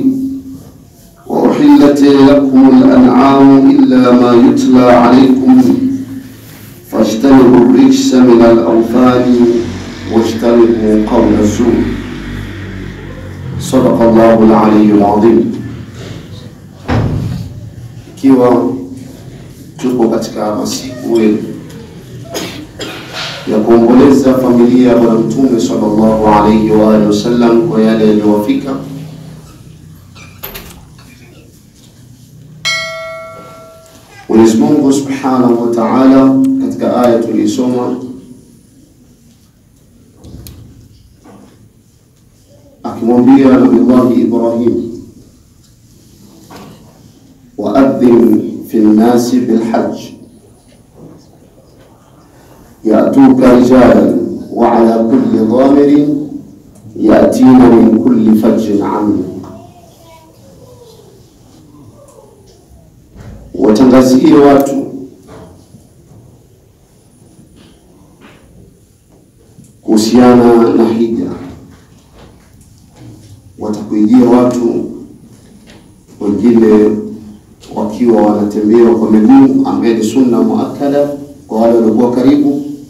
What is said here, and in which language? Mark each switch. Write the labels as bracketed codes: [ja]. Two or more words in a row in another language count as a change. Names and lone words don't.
[ar] وأحلت لكم الأنعام إلا ما يتلى عليكم فاجتنبوا الرجس من الأوثان واجتنبوا قول الزور. صدق الله العلي العظيم. [sw] Ikiwa tupo katika masiku ya kuomboleza familia ya Bwana Mtume [ar] صلى الله عليه وآله وسلم [sw] kwa yale yaliyowafika, Mwenyezi Mungu [ar] سبحانه وتعالى [sw] katika aya tulisoma akimwambia Nabii Ibrahim, [ar] وأذن في الناس بالحج يأتوك رجالا وعلى كل ضامر يأتين من كل فج عميق. [sw] Watangazie watu kuhusiana na hija, watakuijia watu wengine wakiwa wanatembea kwa miguu, ambaye ni [ar] سنة مؤكدة [sw] kwa wale waliokuwa karibu,